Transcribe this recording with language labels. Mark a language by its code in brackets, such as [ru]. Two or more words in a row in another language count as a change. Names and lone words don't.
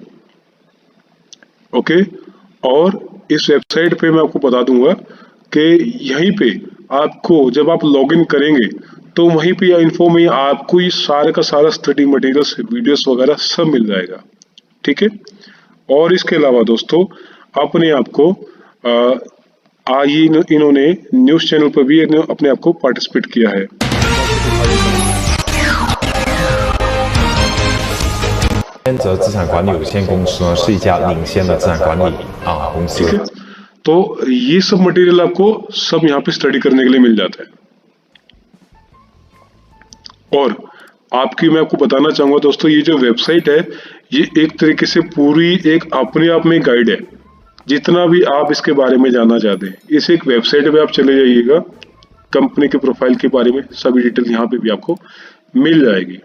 [hi] ओके, और इस वेबसाइट पे मैं आपको बता दूंगा कि यहीं पे आपको जब आप लॉगिन करेंगे तो वहीं पे इन्फो में आपको ये सारे का सारा स्टडी मटेरियल्स, वीडियोस वगैरह सब मिल जाएगा। ठीक है, और इसके अलावा दोस्तों अपने आप को इन्होंने न्यूज चैनल पर भी अपने आप को पार्टिसिपेट किया है। [zh] 泽资产管理有限公司呢是一家领先的资产管理公司。 [hi] ठीक है, तो ये सब मटेरियल आपको सब यहाँ पे स्टडी करने के लिए मिल जाता है। और मैं आपको बताना चाहूंगा दोस्तों, ये जो वेबसाइट है ये एक तरीके से पूरी एक अपने आप में गाइड है। जितना भी आप इसके बारे में जानना चाहते हैं, इस एक वेबसाइट पे आप चले जाइएगा, कंपनी के प्रोफाइल के बारे में सभी डिटेल यहाँ पे भी आपको मिल जाएगी।